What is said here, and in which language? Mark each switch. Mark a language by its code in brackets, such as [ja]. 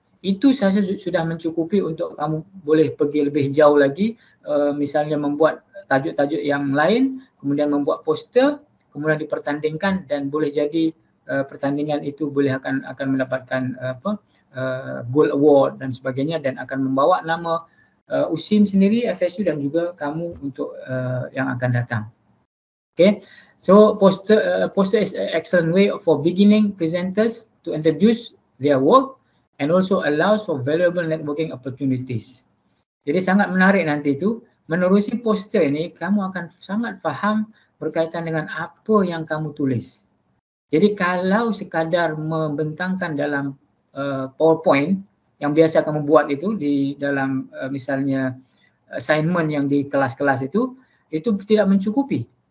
[ms] Itu saya sudah mencukupi untuk kamu boleh pergi lebih jauh lagi, misalnya membuat tajuk-tajuk yang lain, kemudian membuat poster, kemudian dipertandingkan dan boleh jadi pertandingan itu boleh akan mendapatkan Gold Award dan sebagainya dan akan membawa nama USIM sendiri, FSU dan juga kamu untuk yang akan datang. [en] Okay, so poster is an excellent way for beginning presenters to introduce their work and also allows for valuable networking opportunities. [ms] Jadi sangat menarik nanti itu, menerusi poster ini kamu akan sangat faham berkaitan dengan apa yang kamu tulis. Jadi kalau sekadar membentangkan dalam PowerPoint yang biasa kamu buat itu di dalam misalnya assignment yang di kelas-kelas itu tidak mencukupi.